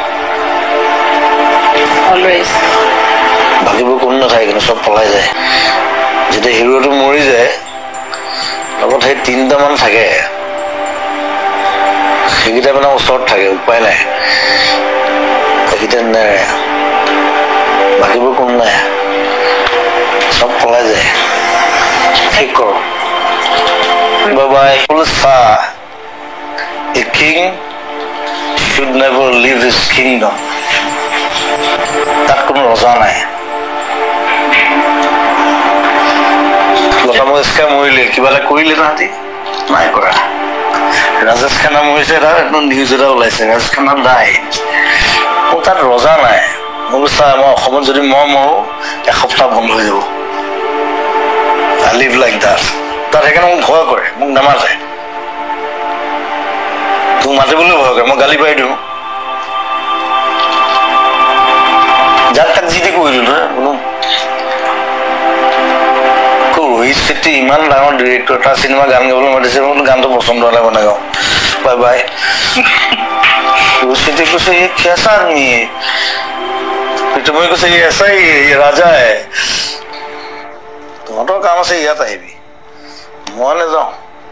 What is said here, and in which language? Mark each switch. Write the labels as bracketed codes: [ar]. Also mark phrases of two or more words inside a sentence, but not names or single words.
[as] বাকীবোৰ কোনো নাথাকে কিন্তু চব পলাই যায় যেতিয়া হিৰোটো মৰি যায় লগত সেই 3টা মান থাকে সেইকেইটা মানে ওচৰত থাকে উপায় নাই সেইকেইটা নেৰে বাকীবোৰ কোনো নাই চব পলাই যায় ঠিক কৰো Bye-bye. [en] A king should never leave his kingdom. [as] তাত কোনো ৰজা নাই লতা মঙ্গেশকাৰ মৰিলে কিবা এটা কৰিলে তাহাঁতি নাই কৰা ৰাজেশ খান্না মৰিছে এটা নিউজ এটা ওলাইছে ৰাজেশ খান্না নাই মোৰ তাত ৰজা নাই মোৰ চা মই অসমত যদি মই মৰো এসপ্তাহ বন্ধ হৈ যাব [en] I live like that [as] তাত সেইকাৰণে মোক ভয় কৰে মোক নামাতে তোক মাতিবলৈ ভয় কৰে মই গালি পাৰি দিওঁ যাক তাক যি টি কৈ দিওঁ নহয় ৰোহিত শেট্টি ইমান ডাঙৰ ডিৰেক্টৰ তাৰ চিনেমা গান গাবলৈ মাতিছে মোৰ গানটো পচন্দ হ'লে বনাই গাওঁ বাই বাই ৰোহিত শেট্টি কৈছে [hi] ये कैसा आदमी है [as] তুমি কৈছে [hi] ये ऐसा ही ये राजा है [as] তহঁতৰ কাম আছে ইয়াত আহিবি মই নাযাওঁ